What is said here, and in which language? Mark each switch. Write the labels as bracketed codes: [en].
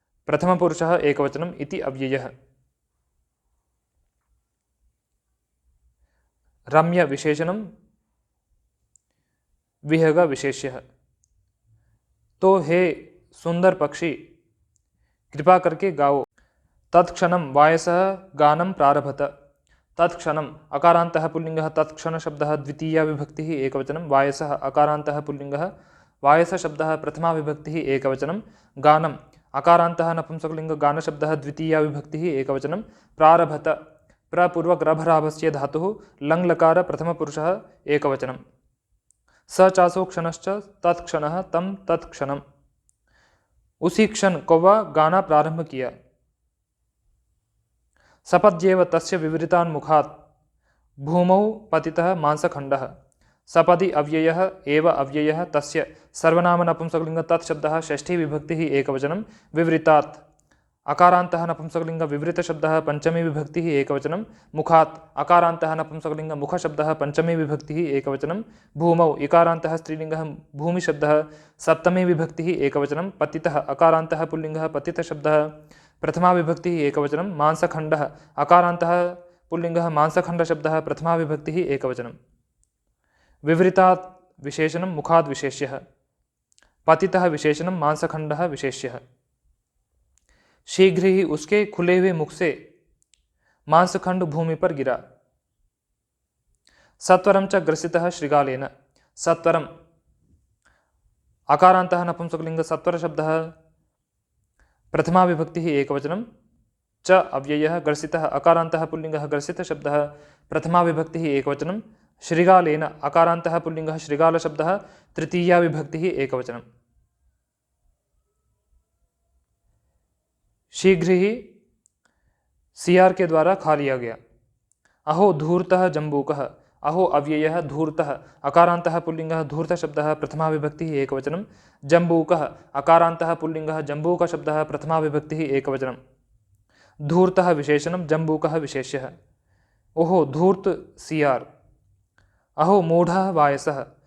[sa] प्रथमपुरुषः एकवचनम् इति अव्ययः। रम्य विशेषणम विहग विशेष्यः। [hi] तो हे सुंदर पक्षी, कृपा करके गाओ। [sa] तत्क्षणम वायसः गानं प्रारभत। तत्क्षणम अकारान्तः पुल्लिंगः, तत्क्षण शब्दः द्वितीया विभक्तिः एकवचनं, वायसः अकारान्तः पुल्लिंगः, वायस शब्दः प्रथमा विभक्तिः एकवचनं, गानम अकारान्तः नपुंसकलिंग, गान शब्दः द्वितीया विभक्तिः एकवचनं, प्रारभत प्रपूर्वक रभराभस्य धातुः, लङ् लकार प्रथमपुरुषः एकवचनं, स चासो क्षणश्च तत्क्षणः तं तत्क्षणम्। [hi] उसी क्षण कौवा गाना प्रारंभ किया। [sa] सपद्येव तस्य विवृतान्मुखात् भूमौ पतितः मांसखण्डः। सपदि अव्ययः एव अव्ययः तस्य सर्वनाम नपुंसकलिंग, तत्शब्दः षष्ठी विभक्तिः एकवचनं, विवृतात् अकारान्तः नपुंसकलिंग, विवृत शब्दः पंचमी विभक्तिः एकवचनं, मुखात् अकारान्तः नपुंसकलिंग, मुख शब्दः पंचमी विभक्तिः एकवचनं, भूमौ इकारान्तः स्त्रीलिंगः, भूमि शब्दः सप्तमी विभक्तिः एकवचनं, पतितः अकारान्तः पुल्लिंगः, पतित शब्दः प्रथमा विभक्तिः एकवचनं, मांसखण्डः अकारान्तः पुल्लिंगः, मांसखण्ड शब्दः प्रथमा विभक्तिः एकवचनं, विवृतात् विशेषणं मुखाद् विशेष्यः, पतितः विशेषणं मांसखण्डः विशेष्यः। [hi] शीघ्र ही उसके खुले हुए मुख से मांसखंड भूमि पर गिरा। [sa] सत्वरम च ग्रसितः श्रृगालेन। सत्वरम अकारान्तः नपुंसकलिंग, सत्वर शब्दः प्रथमा विभक्तिः एकवचनं, च अव्ययः, ग्रसितः अकारान्तः पुल्लिंगः, ग्रसित शब्दः प्रथमा विभक्तिः एकवचनं, श्रृगालेन अकारान्तः पुल्लिंगः, श्रृगाल शब्दः तृतीया विभक्तिः एकवचनं। [hi] शीघ्र ही सियार के द्वारा खा लिया गया। [sa] अहो धूर्तः जम्बूकः। अहो अव्ययः, धूर्तः अकारान्तः पुल्लिंगः, धूर्त शब्दः प्रथमा विभक्तिः एकवचनं, जम्बूकः अकारान्तः पुल्लिंगः, जम्बूक शब्दः प्रथमा विभक्तिः एकवचनं, धूर्तः विशेषणं, जम्बूकः विशेष्यः। [hi] ओहो धूर्त सियार। [sa] अहो मूढ़ः वायसः।